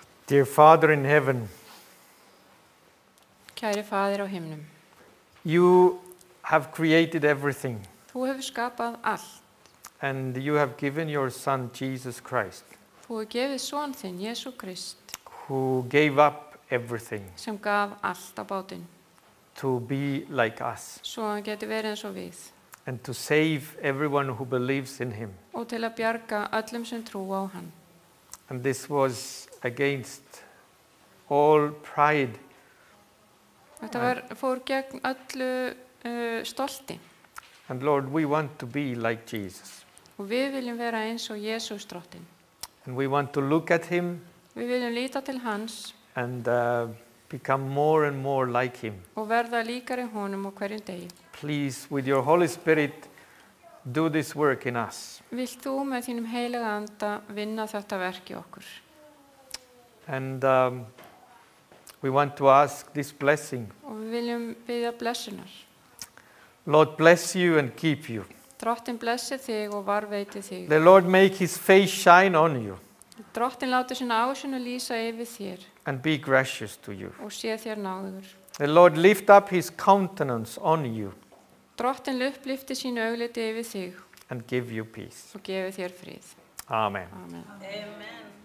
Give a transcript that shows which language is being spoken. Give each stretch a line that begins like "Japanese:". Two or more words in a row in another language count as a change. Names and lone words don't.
English: Dear Father in heaven,
Icelandic: Kæri faðir á himnum,
English: you have created everything,
Icelandic: þú hefur skapað allt.
English: and you have given your Son, Jesus Christ,
Icelandic: Þú hefur gefið son þinn, Jesú Krist,
English: who gave up everything
Icelandic: sem gaf allt á bátinn,
English: to be like us
Icelandic: svo hann geti verið eins og við,
English: and to save everyone who believes in him.
Icelandic: og til að bjarga öllum sem trúa á hann.
English: And this was against all pride
Icelandic: Þetta fór gegn öllu stolti,
English: and Lord, we want to be like Jesus.
Icelandic: og við viljum vera eins og Jesús drottinn.
English: And we want to look at him
Icelandic: Við viljum líta til hans
English: and become more and more like him.
Icelandic: og verða líkari honum á hverjum degi.
English: Please, with your Holy Spirit, do this work in us.
Icelandic: Vilt þú með þínum heilaga anda vinna þetta verk í okkur?
English: And we want to ask this blessing.
Icelandic: Og við viljum biðja blessunar.
English: Lord, bless you and keep you.
Icelandic: Drottinn blessi þig og varveiti þig.
English: The Lord make his face shine on you
Icelandic: Drottinn láti sína ásýn að lýsa yfir þér
English: and be gracious to you.
Icelandic: og sé þér náðugur.
English: The Lord lift up his countenance on you
Icelandic: Drottinn upplifti sínu augliti yfir þig
English: and give you peace.
Icelandic: og gefi þér frið.
English: Amen. Amen. Amen.